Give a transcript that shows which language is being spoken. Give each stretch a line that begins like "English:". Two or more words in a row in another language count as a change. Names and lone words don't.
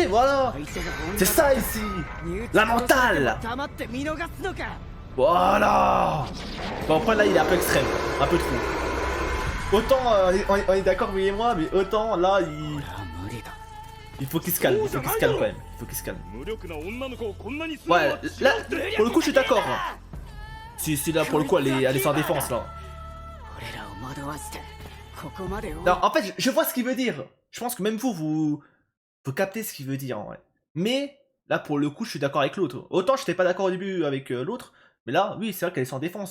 French: Voilà, c'est ça ici. La mentale. Voilà. Bon après là, il est un peu extrême, un peu trop. Autant, on est d'accord, vous et moi, mais autant là, il faut qu'il se calme, il faut qu'il se calme quand même. Il faut qu'il se calme.
Japanese: 無力な女の子をこんなにする
French: Ouais, là, pour le coup, je suis d'accord. Si là, pour le coup, elle est sans défense là. Non, en fait, je vois ce qu'il veut dire. Je pense que même vous captez ce qu'il veut dire, en vrai. Mais, là, pour le coup, je suis d'accord avec l'autre. Autant, j'étais pas d'accord au début avec l'autre, mais là, oui, c'est vrai qu'elle est sans défense.